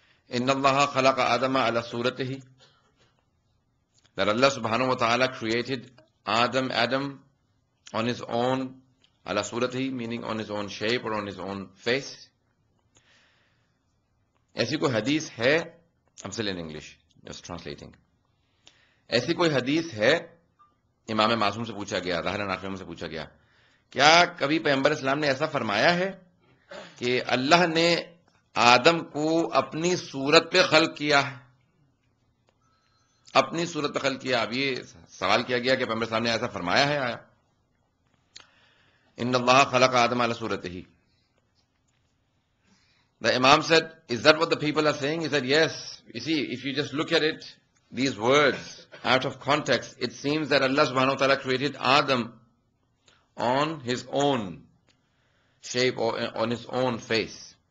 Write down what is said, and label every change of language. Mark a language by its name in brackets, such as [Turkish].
[Arabic] Inna Allah khalaqa Adama ala suratihi. [English] That Allah subhanahu wa ta'ala created Adam on his own, [Arabic] ala suratihi, [English] meaning on his own shape or on his own face. [Urdu] ایسی کوئی حدیث ہے, [English] I'm still in English, just translating. [Urdu] ایسی کوئی حدیث ہے, امام معصوم سے پوچھا گیا, ظاہر ناقم سے پوچھا گیا, کیا کبھی پیغمبر اسلام نے ایسا فرمایا ہے کہ اللہ نے آدم کو اپنی صورت پہ خلق کیا ہے؟ اپنی صورت پہ خلق کیا. اب یہ سوال کیا گیا کہ پیغمبر اسلام نے ایسا فرمایا ہے آیا؟ [Arabic] ان اللہ خلق آدم علی صورتہ. [English] The Imam said, is that what the people are saying? He said, yes. You see, if you just look at it, these words, out of context, it seems that Allah subhanahu wa ta'ala created Adam on his own shape or on his own face.